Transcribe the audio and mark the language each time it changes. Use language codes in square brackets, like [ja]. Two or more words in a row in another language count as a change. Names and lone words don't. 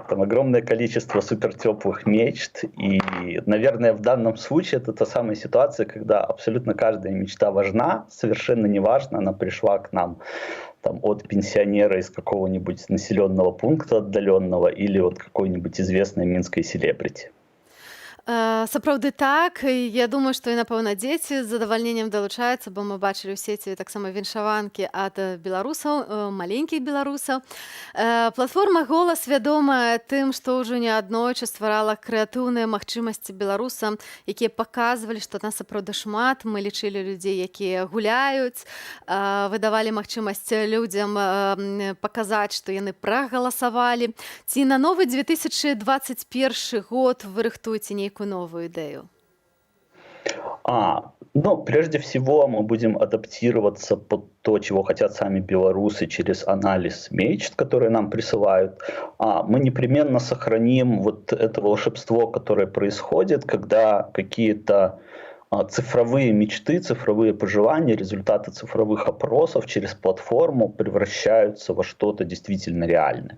[ru] Там огромное количество супертеплых мечт. И, наверное, в данном случае это та самая ситуация, когда абсолютно каждая мечта важна, совершенно неважно, она пришла к нам там, от пенсионера из какого-нибудь населенного пункта отдаленного или от какой-нибудь известной минской селебрити. [be] Сапраўды так, і я думаю, што і напэўна дзеці з задавальненнем далучаюцца, бо мы бачылі ў сеці таксама віншаванкі ад беларусаў, маленькіх беларусаў. Платформа «Голас» вядомая тым, што ўжо неаднойчы стварала крэатыўныя магчымасці беларусам, якія паказвалі, што нас сапраўды шмат. Мы лічылі людзей, якія гуляюць, выдавалі магчымасць людзям паказаць, што яны прагаласавалі. Ці на новы 2021 год вы рыхтуеце нейкую новую идею? [ru] Прежде всего мы будем адаптироваться под то, чего хотят сами белорусы через анализ мечт, которые нам присылают. Мы непременно сохраним вот это волшебство, которое происходит, когда какие-то цифровые мечты, цифровые пожелания, результаты цифровых опросов через платформу превращаются во что-то действительно реальное.